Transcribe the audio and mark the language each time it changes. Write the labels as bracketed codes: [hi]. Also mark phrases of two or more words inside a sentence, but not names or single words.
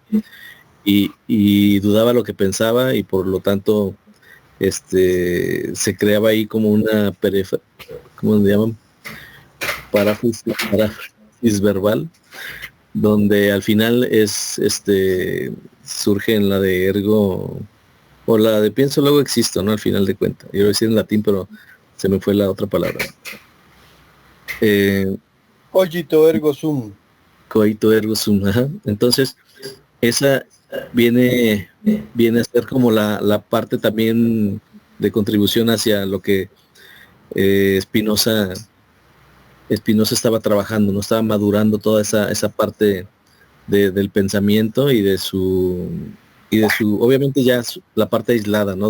[es] Y dudaba lo que pensaba, y por lo tanto se creaba ahí como una ¿cómo se llaman? Paráfrasis verbal, donde al final surge en la de ergo, o la de pienso luego existo, ¿no? Al final de cuentas. Yo iba a decir en latín, pero se me fue la otra palabra. [la] Cogito ergo sum. Coito ergo sum, [es] ajá. Entonces, esa viene a ser como la parte también de contribución hacia lo que Spinoza estaba trabajando, no estaba madurando toda esa parte del pensamiento y de su obviamente ya la parte aislada, ¿no?